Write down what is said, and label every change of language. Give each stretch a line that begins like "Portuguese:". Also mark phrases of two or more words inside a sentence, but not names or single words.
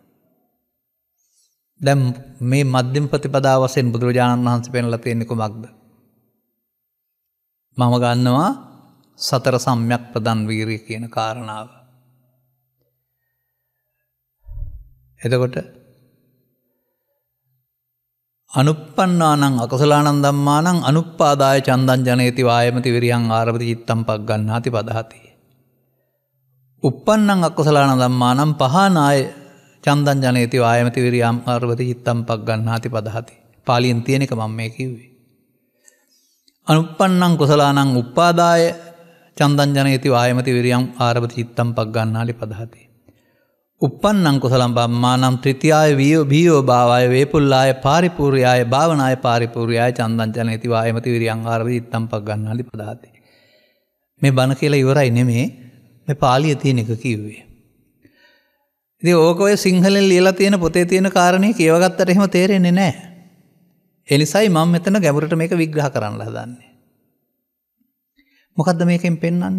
Sinhala: දැන් මේ මධ්‍යම ප්‍රතිපදාව වශයෙන් බුදුරජාණන් වහන්සේ පෙන්වලා තියෙන්නේ කොමක්ද? මම ගන්නවා සතර සම්‍යක් ප්‍රදන් වීරිය කියන කාරණාව.
Pali: එතකොට අනුප්පන්නානං අකුසලානං ධම්මානං අනුප්පාදාය චන්දං ජනේති වායමති විරියං ආරභති චිත්තං පග්ගණ්ණාති පදහති. උප්පන්නං අකුසලානං ධම්මානං පහනාය චන්දං ජනේති වායමති විරියං ආරභති චිත්තං පග්ගණ්ණාති පදහති.
Sinhala: පාලියෙන් තියෙන එක මම මේ කිව්වේ.
Pali: අනුප්පන්නං කුසලානං උප්පාදාය චන්දං ජනේති වායමති විරියං ආරභති චිත්තං පග්ගණ්ණාති පදහති. උප්පන්නං කුසලං බම්මානම් ත්‍රිතියාය වීයෝ භාවාය වේපුල්ලාය පාරිපූර්යාය භාවනාය පාරිපූර්යාය චන්දං ජනේති වායමති විරියං ආරභති චිත්තං පග්ගණ්ණාති පදහති.
Sinhala: මේ බණ කියලා ඉවරයි නෙමේ, මේ පාලියේ තියෙන එක කිව්වේ. ඉතින් ඕක ඔය සිංහලෙන් ලියලා තියෙන පොතේ තියෙන කාරණේ කියවගත්තට එහෙම තේරෙන්නේ නැහැ. ඒ නිසායි මම මෙතන ගැඹුරට මේක විග්‍රහ කරන්න හදන්නේ. මොකද්ද මේකෙන් පෙන්වන්නේ?